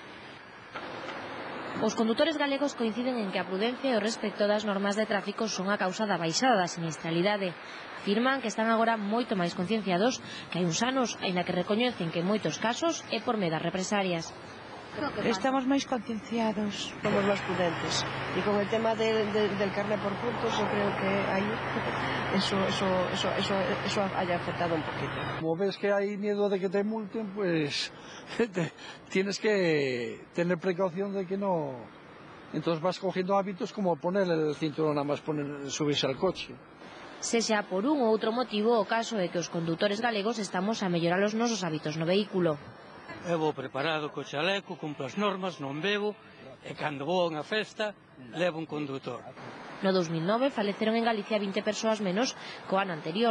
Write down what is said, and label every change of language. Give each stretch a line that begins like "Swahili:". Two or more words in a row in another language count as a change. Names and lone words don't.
Galician: Os condutores galegos coinciden en que a prudencia e o respecto das normas de tráfico son a causa da baixada da sinistralidade. Afirman que están agora moito máis concienciados que hai uns anos, aínda que recoñecen que en moitos casos é por medas represalias. Estamos máis concienciados, somos máis prudentes.
Spanish: E con el tema del carné por puntos, yo creo que aí eso haya afectado un poquito. Como ves que hay miedo de que te multen, pues tienes que tener precaución de que no. Entonces vas cogiendo hábitos como poner el cinturón, nada más subirse al coche.
Galician: Sexa por un ou outro motivo, o caso é que os condutores galegos estamos a mellorar os nosos hábitos no vehículo. Eu vou preparado co chaleco, cumplo as normas, non bebo, e cando vou a unha festa, levo un condutor. No 2009 faleceron en Galicia 20 persoas menos co ano anterior.